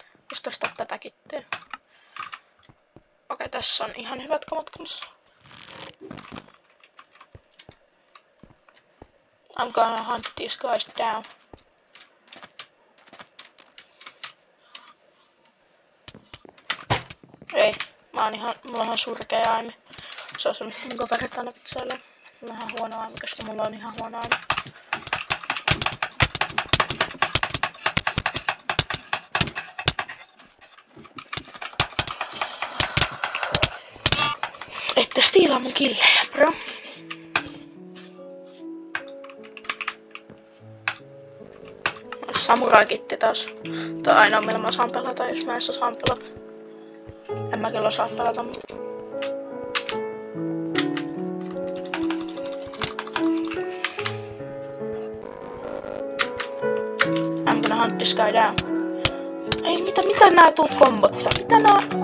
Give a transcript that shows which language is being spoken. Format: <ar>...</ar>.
<fi>Just ostaa tätä kittiä. Okei, tässä on ihan hyvät kamat kanssa.</fi> <en>I'm gonna hunt these guys down.</en> <fi>Ei, mulla on ihan surkea aimi. Se on se, mistä mun kaverit aina vitsailee. Mulla on ihan huono aimi, koska mulla on ihan huono aimi. Ette stiilaa mun killejä, bro. Samurai-kitti taas. Tää on ainoa millä mä saan pelata, jos mä en saan pelata. En mä kyllä osaa pelata, mutta...</fi> <en>I'm gonna hunt this guy down.</en> <fi>Ei, mitä nää tuut kombottaa? Mitä nää...</fi>